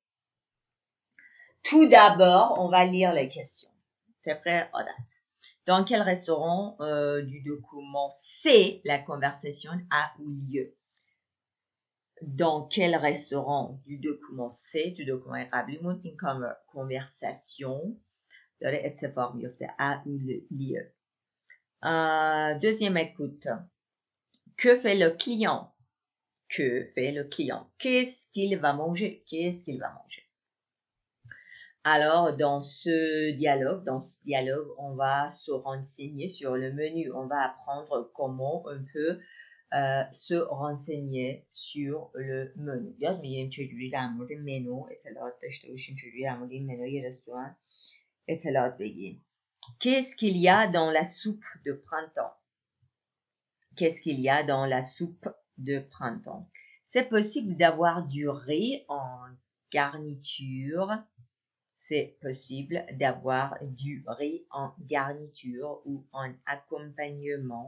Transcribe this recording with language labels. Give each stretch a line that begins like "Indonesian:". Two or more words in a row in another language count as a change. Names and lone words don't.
French: Tout d'abord, on va lire les questions. T'es prêt? Oh, date. Dans quel restaurant du document C, la conversation a eu lieu? Dans quel restaurant du document C, du document
Persian: قبلیمون این conversation داره اتفاق میفته
French: a eu lieu. Deuxième écoute. Que fait le client? Que fait le client? Qu'est-ce qu'il va manger? Qu'est-ce qu'il va manger? Alors, dans ce dialogue, on va se renseigner sur le menu. On va apprendre comment on peut se renseigner sur le menu.
Persian: یاد میگیریم چجوری در مورد منو اطلاعات داشته باشیم، چجوری در مورد این منوی رستوران اطلاعات بگیریم.
French: Qu'est-ce qu'il y a dans la soupe de printemps? Qu'est-ce qu'il y a dans la soupe de printemps? C'est possible d'avoir du riz en garniture. C'est possible d'avoir du riz en garniture ou en accompagnement.